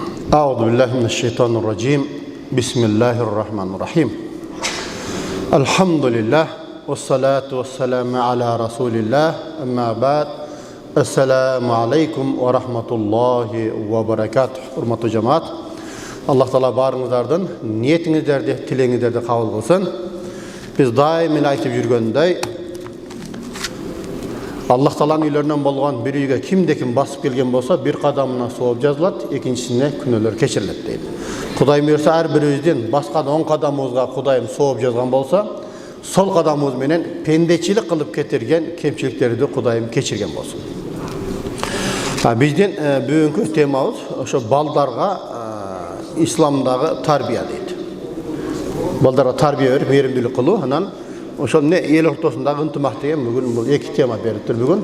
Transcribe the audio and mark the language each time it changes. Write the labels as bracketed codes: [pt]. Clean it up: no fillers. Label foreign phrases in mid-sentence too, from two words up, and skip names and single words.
[ar] أعوذ بالله من الشيطان الرجيم بسم الله الرحمن الرحيم الحمد لله والصلاة والسلام على رسول الله أما بعد السلام عليكم ورحمة الله وبركاته [ky] Урматтуу жамаат, Аллах Таала баарыңыздардын ниетиңиздерди, тилеңиздерди кабыл кылсын. Биз дайым айтып жүргөндөй, Allah Taala'nın үйлөрүнөн болгон bir үйгө кимде-ким басып келген болса, bir кадамына сооп жазылат, экинчисине күнөөлөр кечирилет дейт. Кудай буйрса, ар бирибиздин баскан 10 кадамыбызга Кудайым сооп жазган болса, сол кадамыбыз менен пендечилик кылып кетирген кемчиликтерди Кудайым кечирген болсун. Биздин бүгүнкү темабыз ошо балдарга исламдагы тарбия дейт. Балдарга тарбия берип, мейримдүүлүк кылуу, анан ошол не эл ортосундагы ынтымак деген бүгүн бул эки тема бериптир бүгүн.